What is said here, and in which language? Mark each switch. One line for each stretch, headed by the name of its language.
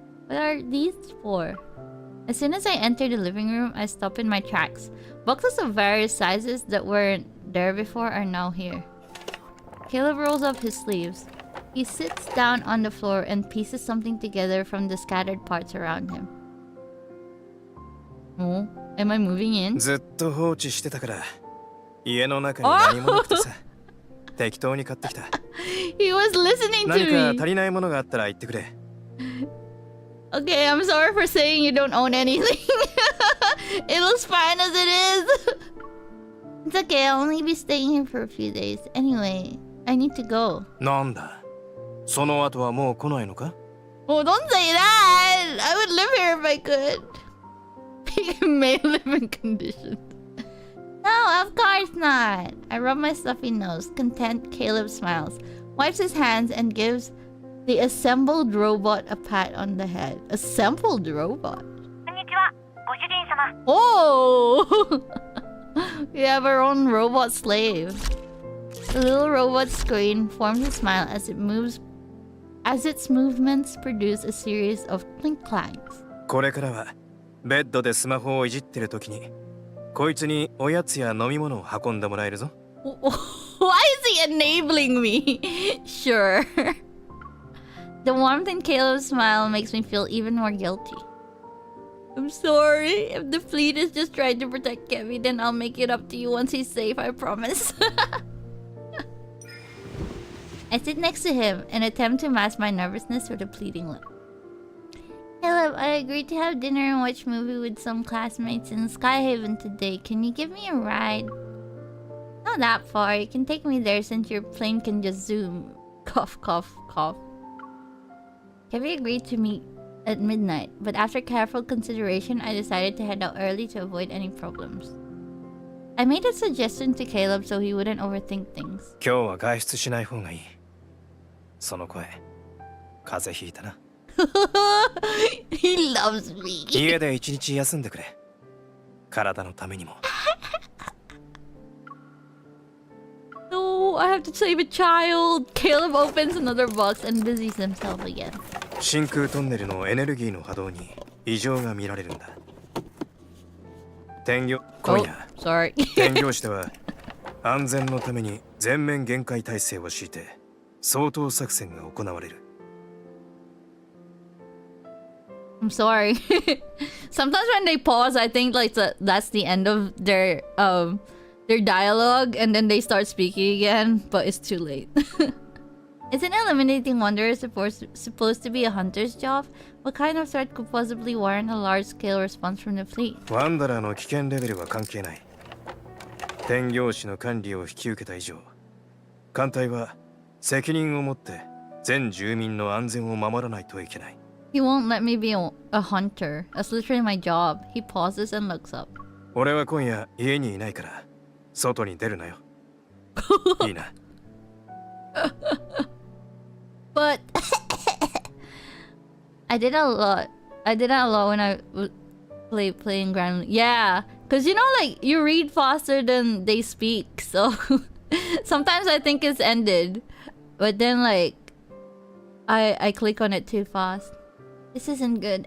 English: What are these for? As soon as I enter the living room, I stop in my tracks. Boxes of various sizes that weren't there before are now here. Caleb rolls up his sleeves. He sits down on the floor and pieces something together from the scattered parts around him. Oh, am I moving in?
Japanese: ずっと放置してたから家の中に何もなくてさ適当に買ってきた
English: He was listening to
Japanese: 何か足りないものがあったら言ってくれ
English: Okay, I'm sorry for saying you don't own anything. It looks fine as it is. It's okay, I'll only be staying here for a few days. Anyway, I need to go.
Japanese: なんだその後はもう来ないのか
English: Oh, don't say that! I would live here if I could. He may live in conditions. No, of course not. I rub my stuffy nose. Content, Caleb smiles, wipes his hands, and gives the assembled robot a pat on the head. Assembled robot? Oh! We have our own robot slave. The little robot's screen forms a smile as its movements produce a series of clink-clanks.
Japanese: これからはベッドでスマホをいじってる時にこいつにおやつや飲み物を運んでもらえるぞ
English: Why is he enabling me? Sure. The warmth in Caleb's smile makes me feel even more guilty. I'm sorry. If the fleet is just trying to protect Kevin, then I'll make it up to you once he's safe, I promise. I sit next to him and attempt to mask my nervousness with a pleading lip. Caleb, I agreed to have dinner and watch a movie with some classmates in Skyhaven today. Can you give me a ride? Not that far. You can take me there since your plane can just zoom. Cough, cough, cough. Kevin agreed to meet at midnight, but after careful consideration, I decided to head out early to avoid any problems. I made a suggestion to Caleb so he wouldn't overthink things.
Japanese: 今日は外出しない方がいいその声風邪ひいたな
English: He loves me.
Japanese: 家で一日休んでくれ体のためにも
English: No, I have to save a child. Caleb opens another box and busies himself again.
Japanese: 真空トンネルのエネルギーの波動に異常が見られるんだ今夜
English: sorry.
Japanese: 天行師では安全のために全面限界態勢を敷いて掃討作戦が行われる
English: I'm sorry. Sometimes when they pause, I think that's the end of their dialogue, and then they start speaking again, but it's too late. Isn't eliminating wanderers supposed to be a hunter's job? What kind of threat could possibly warrant a large-scale response from the fleet?
Japanese: ワンダラーの危険レベルは関係ない天行師の管理を引き受けた以上艦隊は責任を持って全住民の安全を守らないといけない
English: He won't let me be a hunter. That's literally my job. He pauses and looks up.
Japanese: 俺は今夜家にいないから外に出るなよいいな
English: But I did that a lot when I was playing Grand. Yeah, Cause you know, like you read faster than they speak, so sometimes I think it's ended, but then like I click on it too fast. This isn't good.